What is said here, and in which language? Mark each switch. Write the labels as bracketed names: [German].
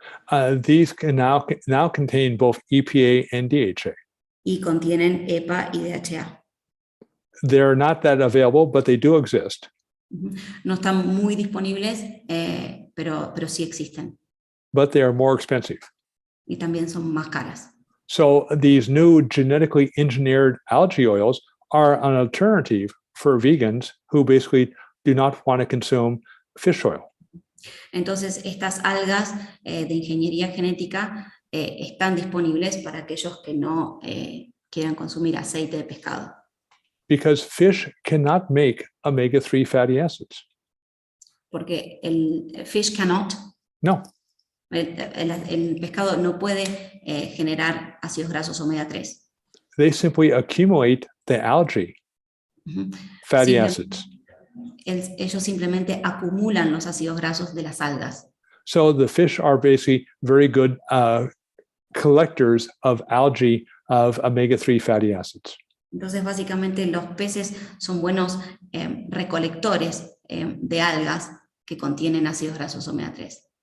[English] These can now contain both EPA and DHA. [Spanish] Y contienen EPA y DHA. [English] They're not that available, but they do exist. [Spanish] No están muy disponibles, pero sí existen. [English] But they are more expensive. [Spanish] Y también son más caras. [English] So these new genetically engineered algae oils are an alternative for vegans who basically do not want to consume fish oil. [Spanish] Entonces, estas algas de ingeniería genética están disponibles para aquellos que no quieran consumir aceite de pescado. [English] Because fish cannot make omega-3 fatty acids. [Spanish] Porque el [English] fish cannot. [Spanish] No. El pescado no puede generar ácidos grasos omega 3. [English] They simply accumulate the algae fatty acids. [Spanish] Ellos simplemente acumulan los ácidos grasos de las algas. [English] So the fish are basically very good collectors of algae of omega-3 fatty acids. [Spanish] Entonces, básicamente, los peces son buenos recolectores de algas que contienen ácidos grasos omega 3.